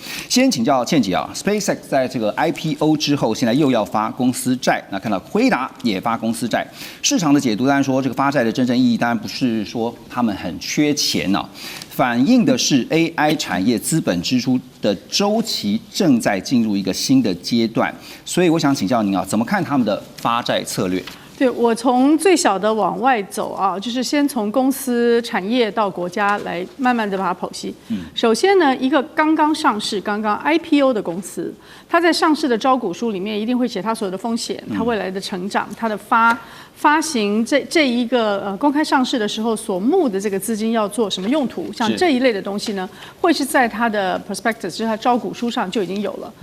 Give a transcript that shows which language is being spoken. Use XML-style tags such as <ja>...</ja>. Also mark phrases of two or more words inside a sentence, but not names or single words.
<zh>先請教倩姐啊 ，SpaceX 在這個 IPO 之後，現在又要發公司債，那看到輝達也發公司債，市場的解讀當然說，這個發債的真正意義當然不是說他們很缺錢啊，反映的是 AI 產業資本支出的週期正在進入一個新的階段。所以我想請教您啊，怎麼看他們的發債策略？對，我從最小的往外走啊，就是先從公司產業到國家來慢慢的把它剖析。首先呢，一個剛剛上市、剛剛 IPO 的公司，它在上市的招股書裡面一定會寫它所有的風險、它未來的成長、它的發行這一個公開上市的時候所募的這個資金要做什麼用途，像這一類的東西呢，會是在它的 prospectus， 就是它招股書上就已經有了。</zh>